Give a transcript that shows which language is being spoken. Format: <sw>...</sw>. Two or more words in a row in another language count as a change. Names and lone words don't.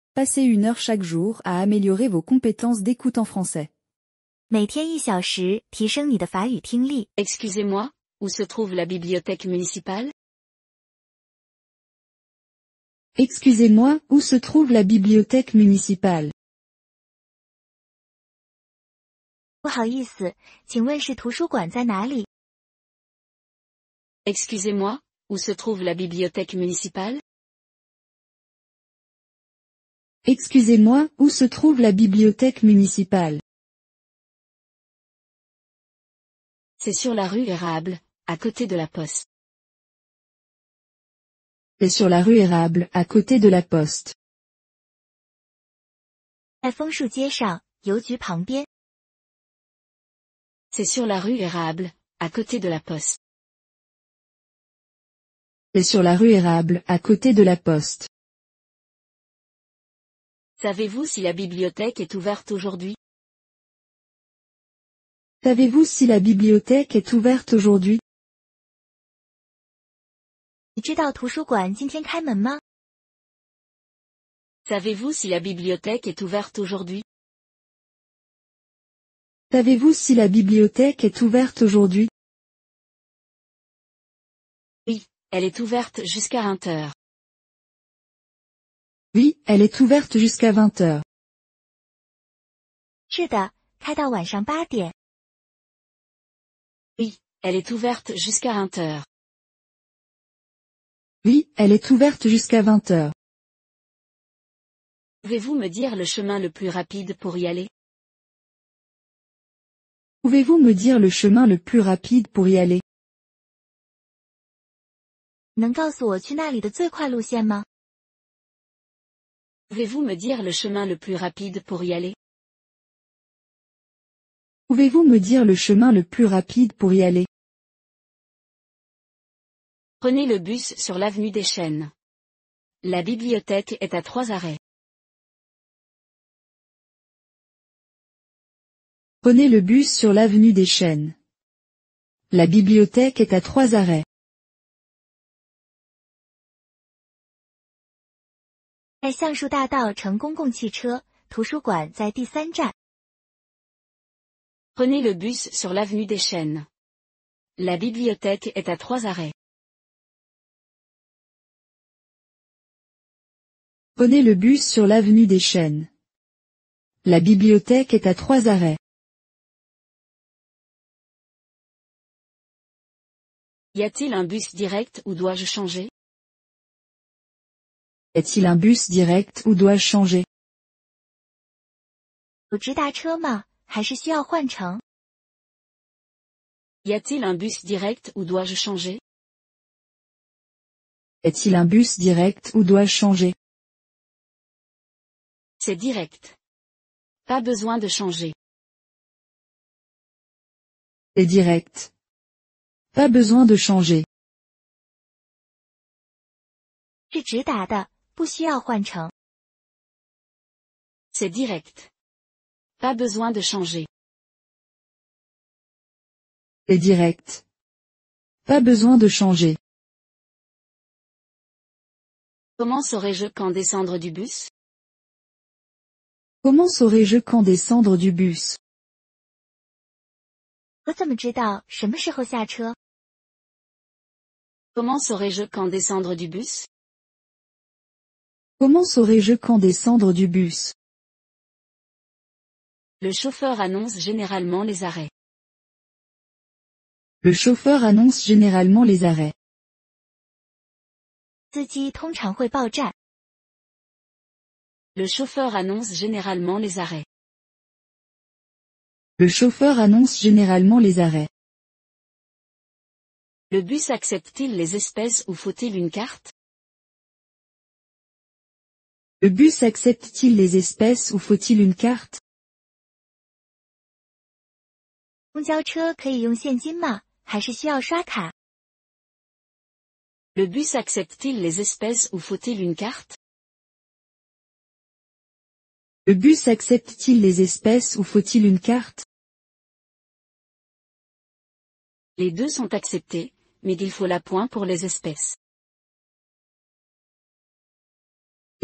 <fr>Passez 1 heure chaque jour à améliorer vos compétences d'écoute en français.</fr> <zh>每天1小时，提升你的法语听力。</zh> <fr>Excusez-moi, où se trouve la bibliothèque municipale? Excusez-moi, où se trouve la bibliothèque municipale?</fr> <zh>不好意思，请问是图书馆在哪里？</zh> <fr>Excusez-moi, où se trouve la bibliothèque municipale? Excusez-moi, où se trouve la bibliothèque municipale? C'est sur la rue Érable, à côté de la poste. C'est sur la rue Érable, à côté de la poste.</fr> <zh>在枫树街上，邮局旁边。</zh> <fr>C'est sur la rue Érable, à côté de la poste. C'est sur la rue Érable, à côté de la poste. Savez-vous si la bibliothèque est ouverte aujourd'hui? Savez-vous si la bibliothèque est ouverte aujourd'hui?</fr> <zh>你知道图书馆今天开门吗？</zh> <fr>Savez-vous si la bibliothèque est ouverte aujourd'hui? Savez-vous si la bibliothèque est ouverte aujourd'hui? Oui, elle est ouverte jusqu'à 20 heures. Oui, elle est ouverte jusqu'à 20 heures.</fr> <zh>是的，开到晚上8点。</zh> <fr>Oui, elle est ouverte jusqu'à 20 heures. Oui, elle est ouverte jusqu'à 20 heures. Pouvez-vous me dire le chemin le plus rapide pour y aller? Pouvez-vous me dire le chemin le plus rapide pour y aller?</fr> <zh>能告诉我去那里的最快路线吗？</zh> <fr>Pouvez-vous me dire le chemin le plus rapide pour y aller? Pouvez-vous me dire le chemin le plus rapide pour y aller? Prenez le bus sur l'avenue des Chênes. La bibliothèque est à 3 arrêts. Prenez le bus sur l'avenue des Chênes. La bibliothèque est à 3 arrêts.</fr> <zh>在橡树大道乘公共汽车，图书馆在第3站。</zh> <fr>Prenez le bus sur l'avenue des Chênes. La bibliothèque est à 3 arrêts. Prenez le bus sur l'avenue des Chênes. La bibliothèque est à 3 arrêts. Y a-t-il un bus direct ou dois-je changer? Est-il un bus direct ou dois-je changer?</fr> <zh>有直达车吗？还是需要换乘？</zh> <fr>Y a-t-il un bus direct ou dois-je changer? Est-il un bus direct ou dois-je changer? C'est direct. Pas besoin de changer. C'est direct. Pas besoin de changer.</fr> <zh>是直达的，不需要换乘。</zh> <fr>C'est direct. Pas besoin de changer. C'est direct. Pas besoin de changer. Comment saurais-je quand descendre du bus? Comment saurais-je quand descendre du bus?</fr> <zh>我怎么知道什么时候下车？</zh> <fr>Comment saurais-je quand descendre du bus? Comment saurais-je quand descendre du bus? Le chauffeur annonce généralement les arrêts. Le chauffeur annonce généralement les arrêts.</fr> <zh>司机通常会报站。</zh> <fr>Le chauffeur annonce généralement les arrêts. Le chauffeur annonce généralement les arrêts. Le bus accepte-t-il les espèces ou faut-il une carte? Le bus accepte-t-il les espèces ou faut-il une carte?</fr> <zh>公交车可以用现金吗？还是需要刷卡？</zh> <fr>Le bus accepte-t-il les espèces ou faut-il une carte? Le bus accepte-t-il les espèces ou faut-il une carte? Les deux sont acceptés, mais il faut l'appoint pour les espèces.</fr>